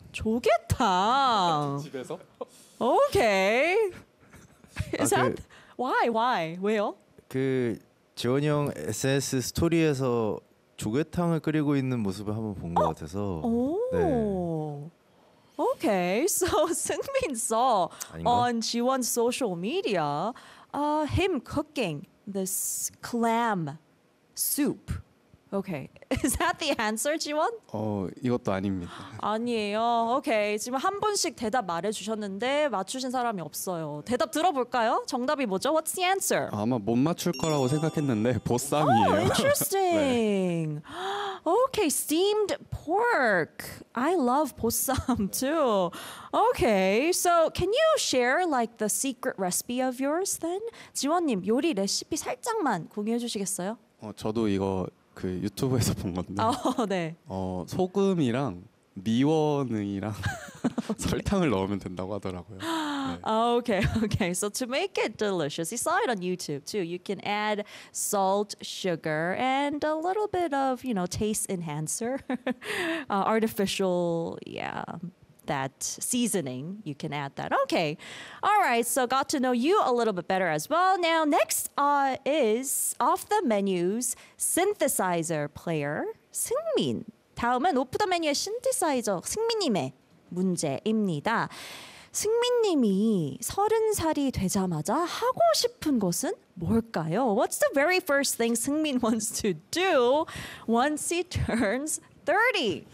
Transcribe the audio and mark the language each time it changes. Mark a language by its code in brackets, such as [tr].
[ko] 조개탕. 집에서? [en] Okay. Is 아, that 그, why? Why? [ko] 왜요? 그 지원 형 SNS 스토리에서 조개탕을 끓이고 있는 모습을 한번 본 것 같아서. [en] 오. 네. Okay, so Seungmin saw [ko] 아닌가? [en] on Jiwon's social media him cooking this clam soup. Okay, is that the answer, Jiwon? [ko] 어, 이것도 아닙니다. 아니에요. Okay, 지금 한 분씩 대답 말해주셨는데 맞추신 사람이 없어요. 대답 들어볼까요? 정답이 뭐죠? [en] What's the answer? [ko] 아마 못 맞출 거라고 생각했는데 보쌈이에요. [en] Oh, interesting. 네. Okay, steamed pork. I love 보쌈 too. Okay, so can you share like the secret recipe of yours then? [ko] 지원님, 요리 레시피 살짝만 공유해 주시겠어요? 어, 저도 이거 그 유튜브에서 본 건데 어, 네. 어, 소금이랑 미원이랑 설탕을 넣으면 된다고 하더라고요. [en] 네. Okay, okay. So to make it delicious, you saw it on YouTube too. You can add salt, sugar, and a little bit of, you know, taste enhancer, artificial, yeah, that seasoning. You can add that. Okay. All right. So got to know you a little bit better as well. Now next is off the menu's synthesizer player, Seungmin. [ko] 다음은 오프 더 메뉴의 신디사이저 승민님의 문제입니다. 승민님이 서른 살이 되자마자 하고 싶은 것은 뭘까요? [en] What's the very first thing 승민 wants to do once he turns 30?